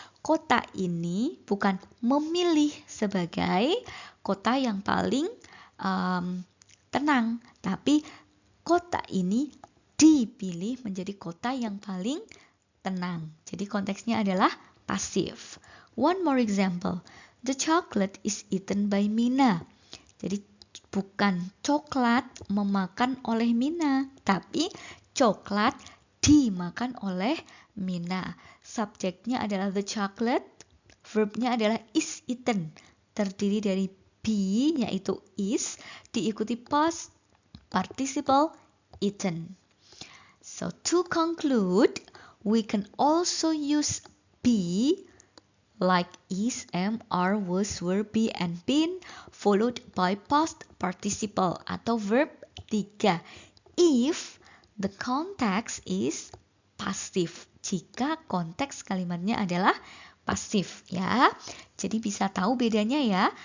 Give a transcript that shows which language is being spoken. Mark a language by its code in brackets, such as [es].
[id] Kota ini bukan memilih sebagai kota yang paling tenang, tapi kota ini dipilih menjadi kota yang paling tenang. Jadi konteksnya adalah pasif. [en] One more example. The chocolate is eaten by Mina. [id] Jadi bukan coklat memakan oleh Mina, tapi coklat dimakan oleh Mina. Subjeknya adalah the chocolate, verbnya adalah is eaten. Terdiri dari be yaitu is, diikuti past participle eaten. [en] So to conclude, we can also use be like is, am, are, was, were, be, and been followed by past participle atau verb 3 if the context is passive. [id] Jika konteks kalimatnya adalah pasif ya. Jadi bisa tahu bedanya ya.